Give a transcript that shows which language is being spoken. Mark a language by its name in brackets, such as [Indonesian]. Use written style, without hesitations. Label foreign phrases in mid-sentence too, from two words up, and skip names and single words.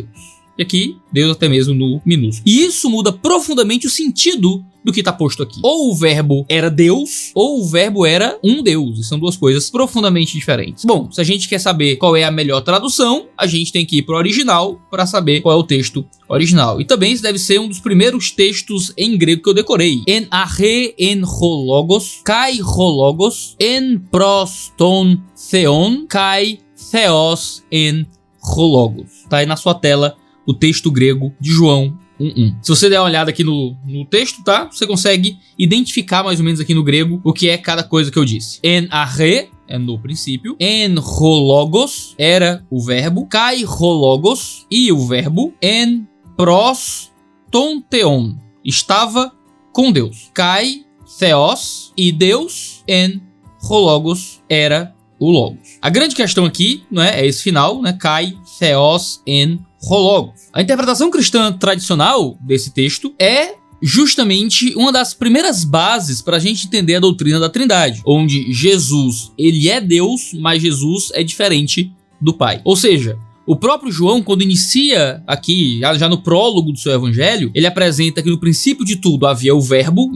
[Portuguese] E aqui, Deus até mesmo no minúsculo. E isso muda profundamente o sentido do que está posto aqui. Ou o verbo era Deus, ou o verbo era um Deus. E são duas coisas profundamente diferentes. Bom, se a gente quer saber qual é a melhor tradução, a gente tem que ir para o original para saber qual é o texto original. E também esse deve ser um dos primeiros textos em grego que eu decorei. [Greek] Ἐν ἀρχῇ ἦν ὁ λόγος, καὶ ὁ λόγος ἦν πρὸς τὸν θεόν, καὶ θεὸς ἦν ὁ λόγος. [Portuguese] Tá aí na sua tela o texto grego de João 1:1. Se você der uma olhada aqui no texto, tá? Você consegue identificar mais ou menos aqui no grego o que é cada coisa que eu disse. [Greek] Ἐν ἀρχῇ [Portuguese] é no princípio. [Greek] ἦν ὁ λόγος [Portuguese] era o verbo. [Greek] καὶ ὁ λόγος [Portuguese] e o verbo. [Greek] ἦν πρὸς τὸν θεόν [Portuguese] estava com Deus. [Greek] καὶ θεὸς [Portuguese] e Deus. [Greek] ἦν ὁ λόγος [Portuguese] era o logos. A grande questão aqui, não é esse final, né? [Greek] καὶ θεὸς ἦν ὁ λόγος. [Portuguese] A interpretação cristã tradicional desse texto é justamente uma das primeiras bases para a gente entender a doutrina da Trindade, onde Jesus, ele é Deus, mas Jesus é diferente do Pai. Ou seja, o próprio João, quando inicia aqui, já no prólogo do seu evangelho, ele apresenta que no princípio de tudo havia o verbo.